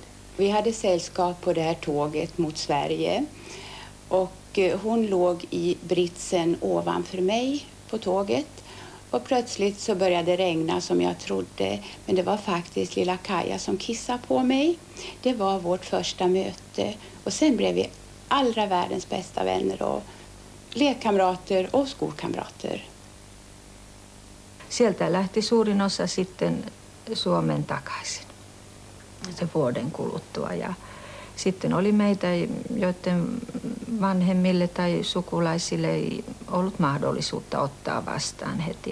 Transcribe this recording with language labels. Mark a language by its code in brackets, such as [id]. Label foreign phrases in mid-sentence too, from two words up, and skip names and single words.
[sv] Vi hade sällskap på det här tåget mot Sverige och hon låg i britsen ovanför mig på tåget och plötsligt så började det regna som jag trodde, men det var faktiskt lilla Kaija som kissade på mig. Det var vårt första möte och sen blev vi allra världens bästa vänner och lekkamrater och skolkamrater. [fi] Sieltä lähti suurin osa sitten Suomen takaisin se vuoden kuluttua. Ja sitten oli meitä, joiden vanhemmille tai sukulaisille ei ollut mahdollisuutta ottaa vastaan heti.